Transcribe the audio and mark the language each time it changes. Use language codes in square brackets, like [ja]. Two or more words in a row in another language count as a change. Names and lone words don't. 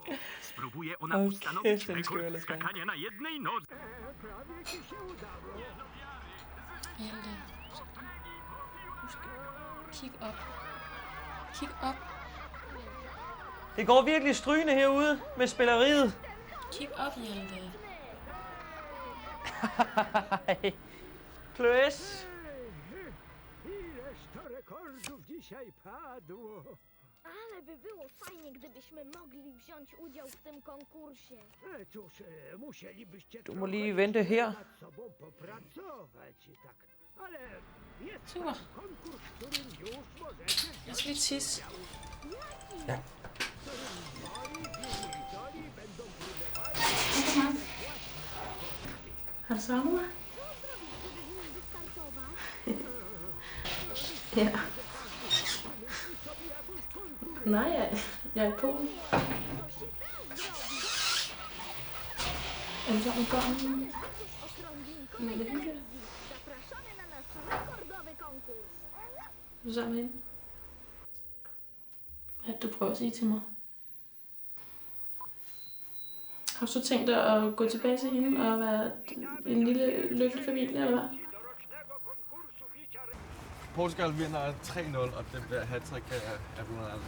[pl] Spróbuje ona ustanowić rekord skakania na jednej nodze. Prawie ci się udało. [da] Hjalte. Kig op. Kig op. Det går virkelig strygende herude med spilleriet. Kig op, Hjalte. Kløs. [pl] Ileż to rekordów dzisiaj padło. Ale by było fajnie, gdybyśmy mogli wziąć udział w tym konkursie. Cóż, musielibyście [da] Du må lige vente her. [pl] nad sobą popracować, tak. Ale jest [da] Super. [pl] konkurs, w którym już możecie [da] Jeg skal lige tisse. Ja. Har du savnet mig? Ja. Nej, jeg er i Polen. Er det sådan, børn? Men er det hyggeligt? [pl] Zapraszamy na nasz rekordowy konkurs. [da] Er du sammen med hende? Hvad er det, du prøver at sige til mig? Har du så tænkt dig at gå tilbage til hende og være en lille lykkelig familie, eller hvad? Portugal vinder 3-0, og det bliver hat-trick af Ronaldo.